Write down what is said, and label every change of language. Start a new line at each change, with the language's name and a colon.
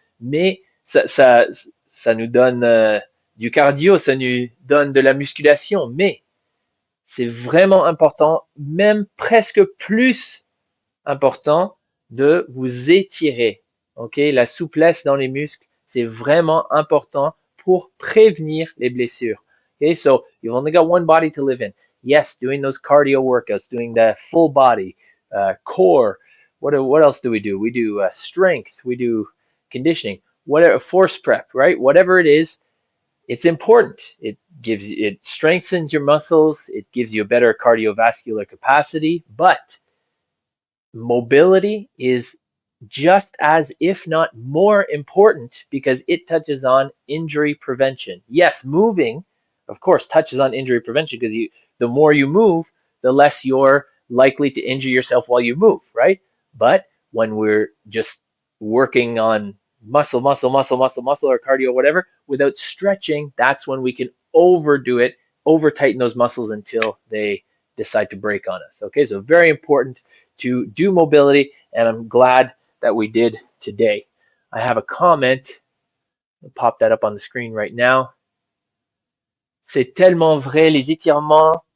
French: Mais ça nous donne du cardio, ça nous donne de la musculation, mais c'est vraiment important, même presque plus important, de vous étirer. Ok, la souplesse dans les muscles, c'est vraiment important pour prévenir les blessures.
English: Okay, so you've only got one body to live in. Yes, doing those cardio workouts, doing the full body, core. What else do? We do strength. We do conditioning. Whatever, force prep, right? Whatever it is, it's important. It strengthens your muscles. It gives you a better cardiovascular capacity, but mobility is just as, if not more important, because it touches on injury prevention. Yes, moving, of course, touches on injury prevention because the more you move, the less you're likely to injure yourself while you move, right? But when we're just working on muscle, or cardio, whatever, without stretching, that's when we can overdo it, over tighten those muscles until they decide to break on us. Okay, so very important to do mobility, and I'm glad that we did today. I have a comment. I'll pop that up on the screen right now.
French: C'est tellement vrai, les étirements.